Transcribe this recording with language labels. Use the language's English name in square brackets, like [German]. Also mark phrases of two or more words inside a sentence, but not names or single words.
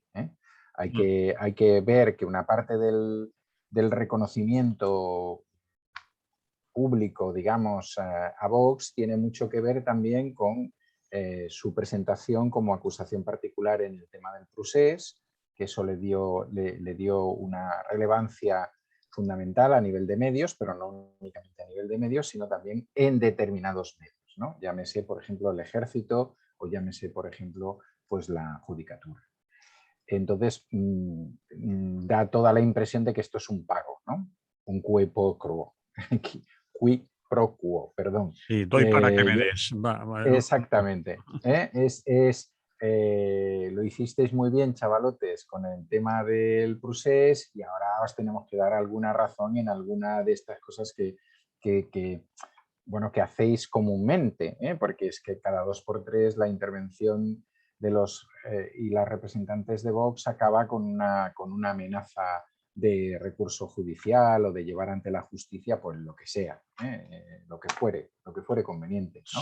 [Spanish] Hay que ver que una parte del reconocimiento público, digamos, a Vox tiene mucho que ver también con su presentación como acusación particular en el tema del procés, que eso le dio una relevancia fundamental a nivel de medios, pero no únicamente a nivel de medios, sino también en determinados medios, ¿no? Llámese, por ejemplo, el ejército o llámese, por ejemplo, pues la judicatura. Entonces, da toda la impresión de que esto es un pago, ¿no? [Latin] Un quid pro quo. Quid pro quo, [Spanish] perdón. Sí, doy para que me des. Exactamente. Lo hicisteis muy bien, chavalotes, con el tema del procés y ahora os tenemos que dar alguna razón en alguna de estas cosas bueno, que hacéis comúnmente, porque es que cada 2x3 la intervención de los y las representantes de Vox acaba con una amenaza de recurso judicial o de llevar ante la justicia, pues lo que sea, lo que fuere conveniente, ¿no?